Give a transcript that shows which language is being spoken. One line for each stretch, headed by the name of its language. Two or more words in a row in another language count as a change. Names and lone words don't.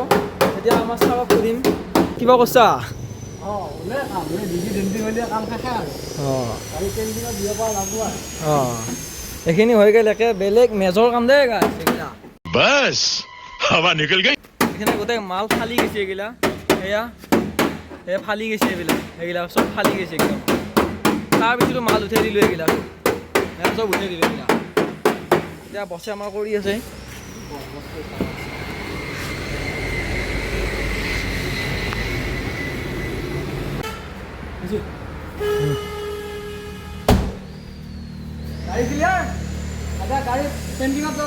Assamese: এতিয়া আমাৰ ছাৰক সুধিম কিবা কৈছা। এইখিনি হৈ গ'ল, একে বেলেগ মেজৰ কাম দেই গাইছ।
Hindi: बस हवा निकल गई।
Assamese: এইখিনি গোটেই মাল ফালি গৈছে এইগিলা, সেয়া ফালি গৈছে এইবিলাক চব ফালি গৈছে একদম। তাৰপিছতো মাল উঠাই দিলোঁ এইগিলা চব উঠাই দিলোঁ এইগিলা। এতিয়া বছে আমাৰ কৰি আছে। গাড়ী ক্লিয়াৰ, এতিয়া গাড়ী পেইণ্টিঙত যাব।